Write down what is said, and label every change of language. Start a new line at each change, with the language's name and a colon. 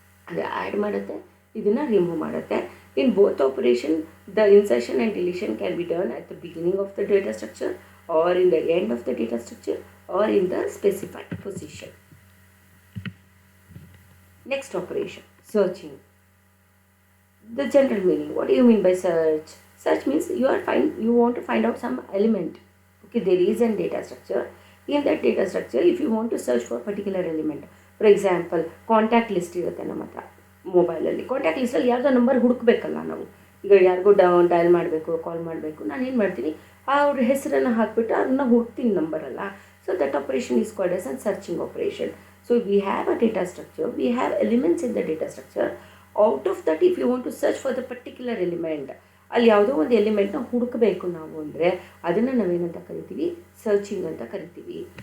Kannada: ಅದು ಆ್ಯಡ್ ಮಾಡುತ್ತೆ, ಇದನ್ನು ರಿಮೂವ್ ಮಾಡುತ್ತೆ.
English: In both operation, the insertion and deletion can be done at the beginning of the data structure or in the end of the data structure or in the specified position. Next operation, searching. The general meaning. What do you mean by search? Search means you want to find out some element. Okay, there is a data structure. In that data structure, if you want to search for a particular element, for example, contact list
Kannada: ಇರುತ್ತೆ ನಮ್ಮ ಹತ್ರ ಮೊಬೈಲಲ್ಲಿ. Contact ಲಿಸ್ಟಲ್ಲಿ ಯಾವುದೋ number ಹುಡುಕಬೇಕಲ್ಲ ನಾವು. ಈಗ ಯಾರಿಗೂ dial ಮಾಡಬೇಕು, ಕಾಲ್ ಮಾಡಬೇಕು, ನಾನು ಏನು ಮಾಡ್ತೀನಿ, ಅವ್ರ ಹೆಸರನ್ನು ಹಾಕಿಬಿಟ್ಟು ಅದನ್ನ ಹುಡ್ತೀನಿ ನಂಬರಲ್ಲ.
English: So that operation is called as an searching operation. So we have a data structure, we have elements in the data structure. Out of that if you want to search for the particular element,
Kannada: ಅಲ್ಲಿ ಯಾವುದೋ ಒಂದು ಎಲಿಮೆಂಟ್ನ ಹುಡುಕಬೇಕು ನಾವು ಅಂದರೆ ಅದನ್ನು ನಾವೇನಂತ ಕರಿತೀವಿ, searching ಅಂತ ಕರಿತೀವಿ.